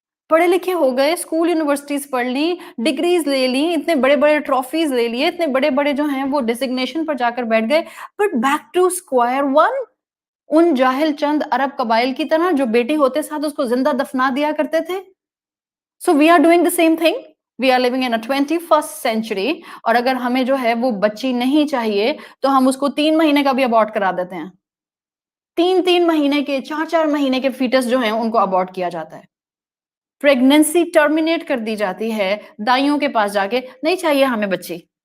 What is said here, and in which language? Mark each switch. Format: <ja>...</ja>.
<hi>पढ़े लिखे हो गए, स्कूल यूनिवर्सिटीज पढ़ ली, डिग्रीज ले ली, इतने बड़े बड़े ट्रॉफीज ले लिए, इतने बड़े बड़े जो हैं वो डिजिग्नेशन पर जाकर बैठ गए,</hi> <en>but back to square one,</en> <hi>उन जाहिल चंद अरब कबाइल की तरह जो बेटी होते साथ उसको जिंदा दफना दिया करते थे।</hi> <en>So we are doing the same thing. We are living in a 21st century.</en> <hi>और अगर हमें जो है वो बच्ची नहीं चाहिए तो हम उसको 3 महीने का भी अबॉर्ट करा देते हैं। 3-3 महीने के, 4-4 महीने के फीटस जो हैं उनको अबॉर्ट किया जाता है। प्रेगनेंसी टर्मिनेट कर दी जाती है दाइयों के पास जाके, नहीं चाहिए हमें बच्ची।</hi>